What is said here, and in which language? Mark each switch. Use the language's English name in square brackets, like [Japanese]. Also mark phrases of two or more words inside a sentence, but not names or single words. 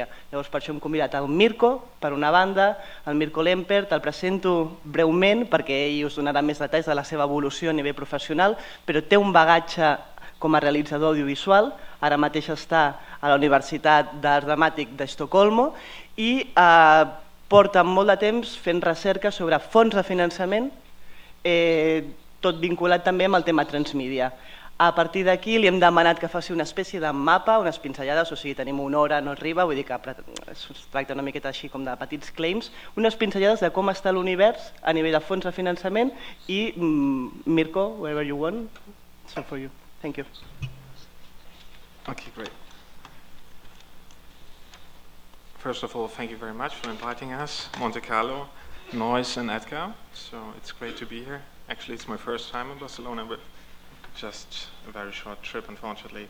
[Catalan] Llavors per això hem convidat el Mirko, per una banda, el Mirko Lempert, el presento breument perquè ell us donarà més detalls de la seva evolució a nivell professional, però té un bagatge com a realitzador audiovisual, ara mateix està a la Universitat d'Art Dramàtic d'Estocolm i porta molt de temps fent recerca sobre fons de finançament, tot vinculat també amb el tema transmèdia. A partir d'aquí li hem demanat que faci una espècie de mapa, unes pinzellades, o sigui, tenim una hora, no arriba, vull dir que es tracta una miqueta així com de petits claims, unes pinzellades de com està l'univers a nivell de fons de finançament i Mirko, [English] wherever you want, it's all for you. Thank you. Okay, great. First of all, thank you very much for inviting us, Monte Carlo, Noise and Edgar. So it's great to be here. Actually, it's my first time in Barcelona, but just a very short trip, unfortunately.